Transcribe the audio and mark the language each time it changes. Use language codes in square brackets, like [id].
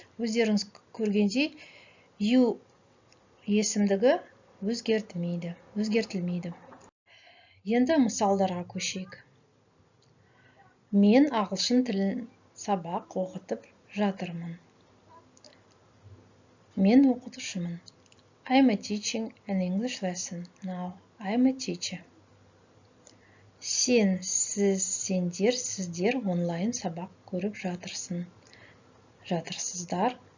[kk] Өздеріңіз көргендей, you есімдігі өзгертілмейді. Енді мысалдарға көшейік. Мен ағылшын тілін сабақ оқытып жатырмын. Мен оқытушымын. [en] I'm a teaching an English lesson. Now, I'm a teacher. [kk] Сен, сіз, сендер, сіздер онлайн сабақ көріп жатырсыздар.